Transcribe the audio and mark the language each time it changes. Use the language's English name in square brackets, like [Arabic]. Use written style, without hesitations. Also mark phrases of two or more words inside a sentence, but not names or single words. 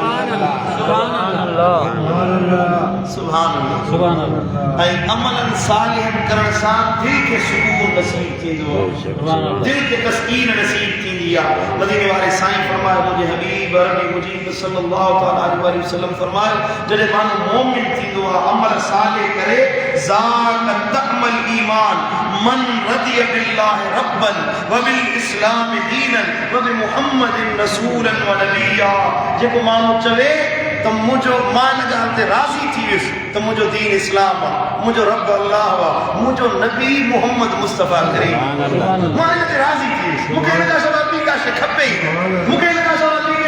[Arabic] سبحان الله [Sindhi] ऐं [Arabic] عملا صالحا [Sindhi] करण सां दिलि खे सुकून नसीब थींदो आहे दिलि खे तस्कीन नसीब थींदी आहे मदीने वारे साईं फरमायो मुंहिंजे हबीब अरबी मुजीब [Arabic] صلى الله عليه وسلم [Sindhi] फरमायो जॾहिं माण्हू मोमिन थींदो आहे अमल सालिह करे [Arabic] ذاق طعم الإيمان من رضي بالله ربا و بالإسلام دينا و بمحمد رسولا و نبيا [Sindhi] जेको माण्हू चवे त मुंहिंजो मां इन ॻाल्हि ते राज़ी थी वियुसि त मुंहिंजो दीन इस्लाम आहे मुंहिंजो रब अल्लाह आहे मुंहिंजो नबी मुहम्मद मुस्तफ़ा करीम मां इन ते राज़ी थी वियुसि मूंखे इन खां सवाइ ॿी का शइ खपे ई मूंखे इन खां सवाइ ॿी